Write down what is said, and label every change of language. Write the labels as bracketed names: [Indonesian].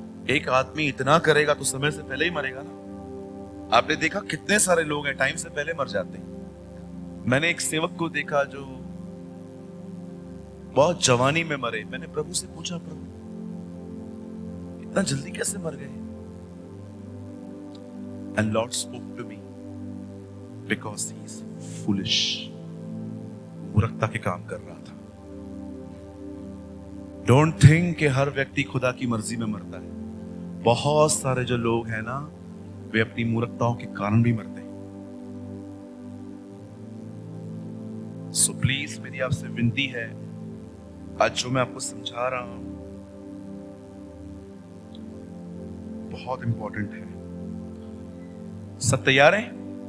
[Hindi] एक आदमी इतना करेगा तो समय से पहले ही मरेगा ना। आपने देखा कितने सारे लोग हैं टाइम से पहले मर जाते हैं। मैंने एक सेवक को देखा जो बहुत जवानी में मरे। मैंने प्रभु से पूछा, प्रभु इतना जल्दी कैसे मर गए? [English] And Lord spoke to me because he is foolish. [Hindi] मूर्खता के काम कर रहा था। [English] Don't think [Hindi] कि हर व्यक्ति खुदा की मर्जी में मरता है। बहुत सारे जो लोग हैं ना, वे अपनी मूर्खताओं के कारण भी मरते हैं। सो प्लीज मेरी आपसे विनती है, आज जो मैं आपको समझा रहा हूं बहुत इंपॉर्टेंट है। सब तैयार हैं?